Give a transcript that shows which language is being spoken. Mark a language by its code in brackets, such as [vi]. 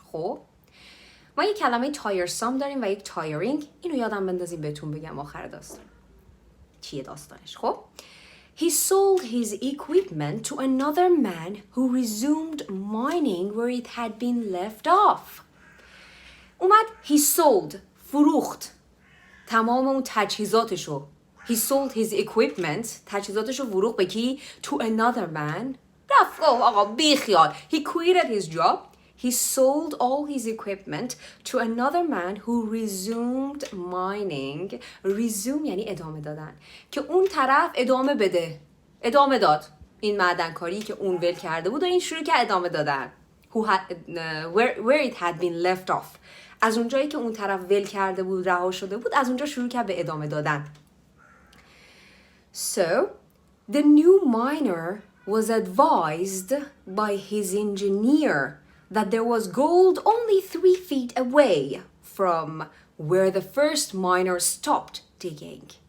[fa] خب ما یک کلمه tiresome داریم و یک tiring. اینو یادم بندازیم بهتون بگم آخر داستان چیه داستانش. [en] خب he sold his equipment to another man who resumed mining where it had been left off. [fa] اومد [en] he sold, [fa] فروخت تمام اون تجهیزاتشو. [en] he sold his equipment, [fa] تجهیزاتشو فروخت به کی؟ [en] to another man. [fa] رفت آقا بیخیال. [en] he quitted his job. He sold all his equipment to another man who resumed mining. [fa] Resume یعنی ادامه دادن, که اون طرف ادامه داد این معدنکاری که اون ول کرده بود و این شروع کرد ادامه دادن. [en] Where it had been left off. [fa] از اونجایی که اون طرف ول کرده بود, رها شده بود, از اونجا شروع کرد به ادامه دادن. [en] So the new miner was advised by his engineer that there was gold only 3 feet away from where the first miner stopped digging.